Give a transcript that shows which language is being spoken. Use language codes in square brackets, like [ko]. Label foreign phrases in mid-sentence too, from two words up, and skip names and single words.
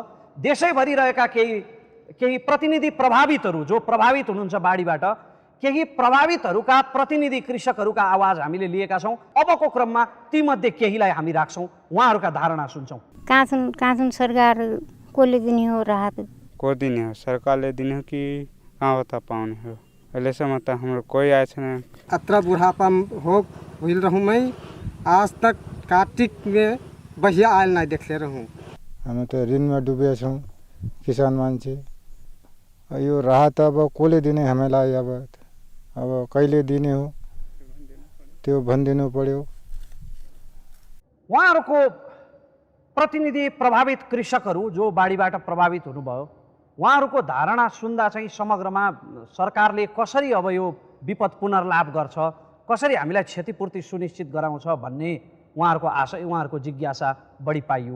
[ne] देशैभरि रहेका केही प्रतिनिधि प्रभावितहरू जो प्रभावित हुनुहुन्छ बाढीबाट, केही प्रभावितहरूका प्रतिनिधि कृषकहरूका आवाज हामीले लिएका छौँ। अबको क्रममा तीमध्ये केहीलाई हामी राख्छौँ, उहाँहरूका धारणा सुन्छौँ। कहाँ छन् सरकार कसले दिने हो राहत? को दिने हो? सरकारले दिने हो कि कहाँबाट पाउने हो? अहिलेसम्म त हाम्रो कोही आएको छैन। [bho] अत्र बुढ़ापा हो भइल रहूँ मैं आज तक कार्तिक में बहिया आयल नहीं देखले रहूँ। [ne] हामी त ऋणमा डुबेका छौँ किसान मान्छे। यो राहत अब कसले दिने हामीलाई अब कहिले दिने हो त्यो भनिदिनु पर्यो। उहाँहरूको प्रतिनिधि प्रभावित कृषकहरू जो बाढीबाट प्रभावित हुनुभयो उहाँहरूको धारणा सुन्दा चाहिँ समग्रमा सरकारले कसरी अब यो विपद पुनर्लाभ गर्छ, कसरी हामीलाई क्षतिपूर्ति सुनिश्चित गराउँछ भन्ने उहाँहरूको आशा, उहाँहरूको जिज्ञासा बढी पाइयो।